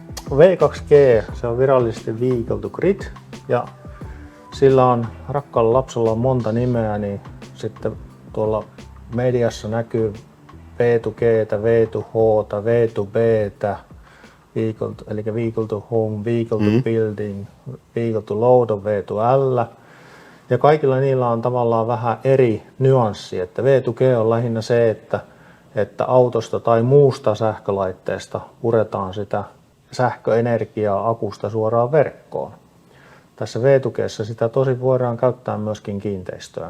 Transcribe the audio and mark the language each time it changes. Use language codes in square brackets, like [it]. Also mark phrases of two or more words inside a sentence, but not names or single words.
[fi] V2G, se on virallisesti [en] Vehicle to Grid [fi] ja sillä on, rakkaalla lapsella on monta nimeä, niin sitten tuolla mediassa näkyy V2G, V2H, V2B, Vehicle, eli [en] Vehicle to Home, Vehicle to Building, Vehicle to Load [fi] on V2L. Ja kaikilla niillä on tavallaan vähän eri nyanssi, että V2G on lähinnä se, että autosta tai muusta sähkölaitteesta puretaan sitä sähköenergiaa akusta suoraan verkkoon. Tässä V2G:ssä sitä tosi voidaan käyttää myöskin kiinteistöön.